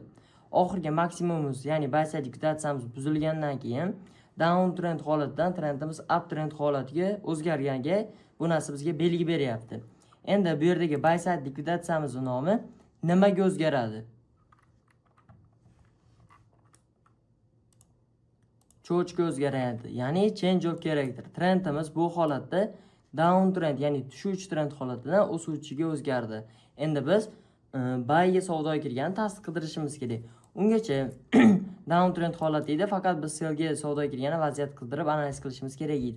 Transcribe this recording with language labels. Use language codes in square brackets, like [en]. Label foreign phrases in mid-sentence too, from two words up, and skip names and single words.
[uz] Oxirgi maksimumimiz, ya'ni [en] buy side [uz] likvidatsiyamiz buzilgandan keyin [en] down trend [uz] holatidan trendimiz [en] up trend [uz] holatiga o'zgarganiga bu narsa bizga belgi beryapti. Endi bu yerdagi [en] buy side [uz] likvidatsiyamizning nomi nimaga o'zgaradi? Cho'chga o'zgaradi. [en] Ya'ni change of character. [uz] Trendimiz bu holatda [en] down trend, [uz] ya'ni tushuvchi trend holatidan o'suvchiga o'zgardi. Endi biz buyga savdoga kirgan tasdiq qidirishimiz kerak. Ungacha [en] down trend [uz] holati edi, faqat biz sellga savdoga kirgani vaziyat qidirib analiz qilishimiz kerak edi.